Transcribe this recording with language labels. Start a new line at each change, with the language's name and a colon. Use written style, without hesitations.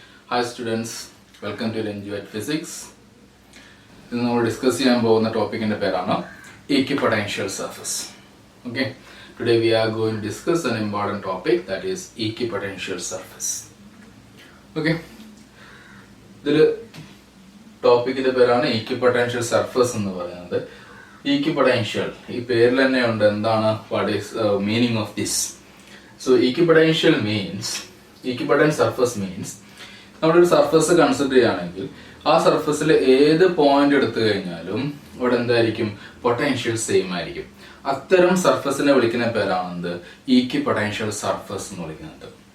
English: Hi students, welcome to Enjoy Physics.
Malayalam: ഇന്ന് നമ്മൾ discuss ചെയ്യാൻ പോകുന്ന ടോപ്പിക്കിന്റെ പേരാണ് equipotential surface.
English: Okay, today we are going to discuss an important topic, that is equipotential surface.
Malayalam: Okay, ഇതിൽ ടോപ്പിക്കിന്റെ പേരാണ് equipotential surface എന്ന് പറയുന്നത്. Equipotential, ഈ പേരിൽ തന്നെ ഉണ്ട് എന്താണ്,
English: what is meaning of this. So equipotential means, equipotent surface means,
Malayalam: നമ്മളൊരു സർഫസ് കൺസിഡർ ചെയ്യുകയാണെങ്കിൽ ആ സർഫസിൽ ഏത് പോയിന്റ് എടുത്തു കഴിഞ്ഞാലും ഇവിടെ എന്തായിരിക്കും, പൊട്ടൻഷ്യൽ സെയിം ആയിരിക്കും. അത്തരം സർഫസിനെ വിളിക്കുന്ന പേരാണെന്ത്, ഈക്വിപൊട്ടൻഷ്യൽ സർഫസ് എന്ന് വിളിക്കുന്നത്.